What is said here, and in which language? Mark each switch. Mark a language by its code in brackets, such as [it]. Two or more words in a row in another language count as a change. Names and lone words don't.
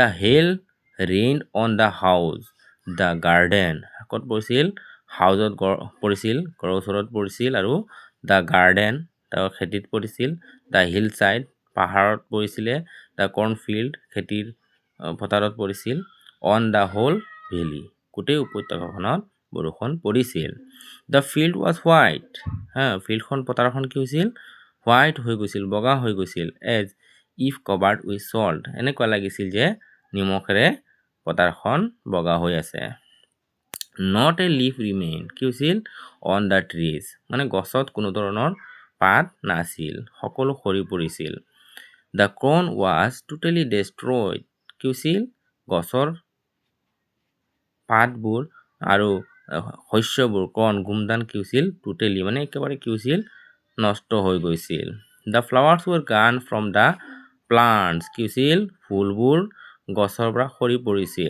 [en] hail rained on the house the garden [as] ক'ত পৰিছিল হাউজত পৰিছিল ঘৰৰ ওচৰত পৰিছিল আৰু [en] the garden [as] তাৰ খেতিত পৰিছিল [en] the hillside [as] পাহাৰত পৰিছিলে [en] the cornfield [as] খেতিৰ পথাৰত পৰিছিল [en] on the whole valley [as] গোটেই উপত্যকাখনত বৰষুণ পৰিছিল [en] the field was white [as] ফিল্ডখন পথাৰখন কি হৈছিল হোৱাইট হৈ গৈছিল বগা হৈ গৈছিল [en] as if covered with salt [as] এনেকুৱা লাগিছিল যে নিমখেৰে পথাৰখন বগা হৈ আছে [en] not a leaf remained [as] কি হৈছিল [en] on the trees [as] মানে গছত কোনো ধৰণৰ পাত নাছিল সকলো সৰি পৰিছিল [en] the corn was totally destroyed [as] কি হৈছিল গছৰ পাতবোৰ আৰু শস্যবোৰ কৰ্ণ গুমধান কি হৈছিল টোটেলি মানে একেবাৰে কি হৈছিল নষ্ট হৈ গৈছিল। [en] the flowers were gone from the plants [as] কি হৈছিল ফুলবোৰ গছৰ পৰা সৰি পৰিছিল।